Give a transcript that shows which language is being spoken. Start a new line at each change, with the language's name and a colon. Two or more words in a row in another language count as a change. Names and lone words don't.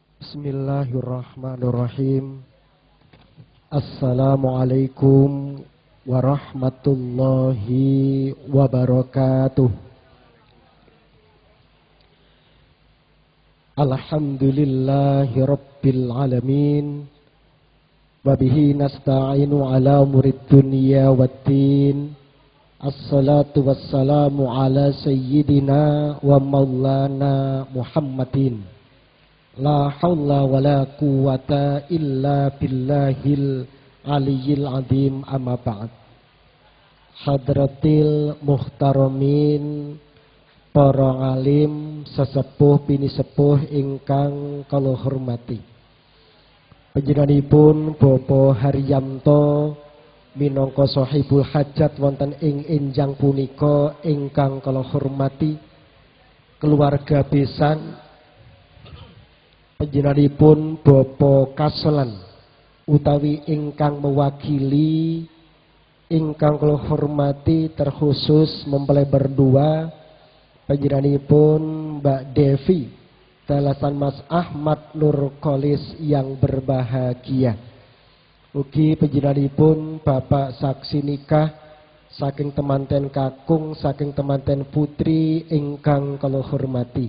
Arabic: بسم الله الرحمن الرحيم. السلام عليكم ورحمة الله وبركاته. الحمد لله رب العالمين. وبه نستعين على أمور الدنيا والدين. الصلاة والسلام على سيدنا ومولانا محمد. لا حول ولا قوة إلا بالله العلي العظيم، أما بعد. حضرات المحترمين,
Javanese: para alim sesepuh bini sepuh ingkang kula hormati. Panjenenganipun Bapak Haryanto minangka
Arabic: صاحب الحاجة
Javanese: wonten ing enjang punika ingkang kula hormati. Keluarga besan panjenenganipun Bapak Kaselan utawi ingkang mewakili ingkang kula hormati,
Indonesian: terkhusus mempelai berdua panjenenganipun Mbak Devi dalasan Mas Ahmad Nurkolis yang berbahagia.
Javanese: Ugi panjenenganipun Bapak saksi nikah saking temanten kakung saking temanten putri ingkang kula hormati.